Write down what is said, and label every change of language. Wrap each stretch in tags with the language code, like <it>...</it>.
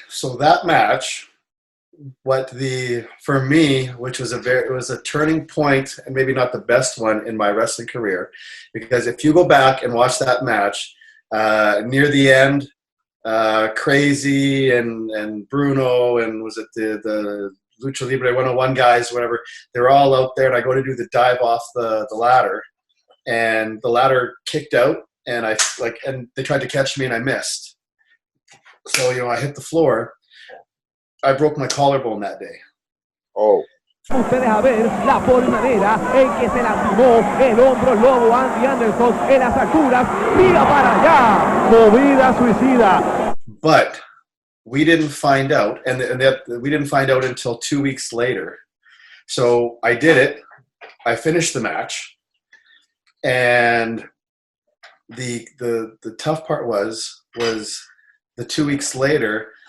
<en>So that match, for me, which was it was a turning point, and maybe not the best one in my wrestling career, because if you go back and watch that match, near the end, Crazy and Bruno and was it the Lucha Libre 101 guys, whatever, they're all out there, and I go to do the dive off the ladder, and the ladder kicked out, and and they tried to catch me, and I missed. So, I hit the floor. I broke my collarbone that day. Oh.</en> <es>Ustedes a ver la manera en que se lastimó el hombro lobo Andy Anderson en las alturas. Mira para allá, movida suicida.</es> <en>But we didn't find out, and we didn't find out until 2 weeks later. So I did it. I finished the match, and the tough part was the 2 weeks later.</en>